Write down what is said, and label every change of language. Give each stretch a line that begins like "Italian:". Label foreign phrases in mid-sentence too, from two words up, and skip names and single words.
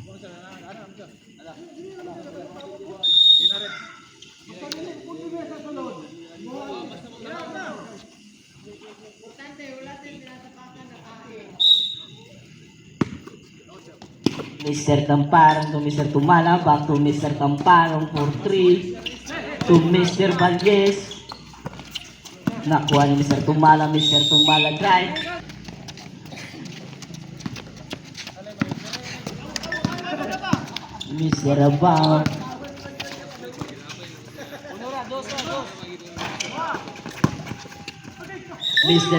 English: Mr. Tamparong to Mr. Tumala, back to Mr. Tamparong for 3 to Mr. Valles.
Filipino: Nakuha ni Mr. Tumala drive.
English: Mr. Abao. Mr.